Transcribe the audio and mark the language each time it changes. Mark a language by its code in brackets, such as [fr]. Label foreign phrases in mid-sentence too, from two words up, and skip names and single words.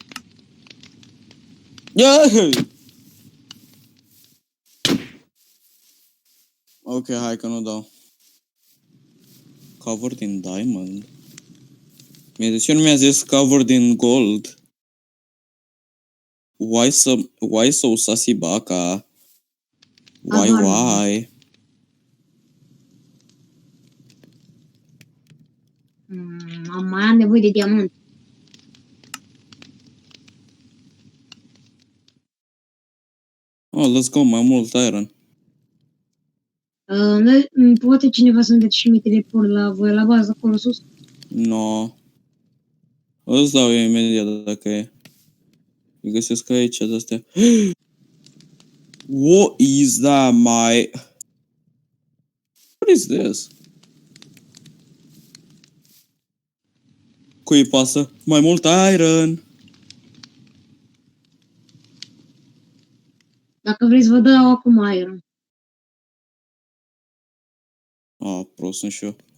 [ro] Ok, hai că nu dau. [en] Covered in diamond. [ro] De ce nu mi-a zis [en] covered in gold? Why so sassy Baka? Why? [ro] Mai am nevoie de diamant. [en] Oh, let's go, [ro] mai mult iron. Poate cineva să-mi dea și mi teleport la voi, la bază, acolo sus? [en] No. [ro] Îți dau eu imediat dacă e. Îi găsesc aici de-astea. [en] What is that, my... What is this? [ro] Cui pasă? Mai mult iron! Dacă vreți, vă dau acum iron. Ah, prost sunt și eu.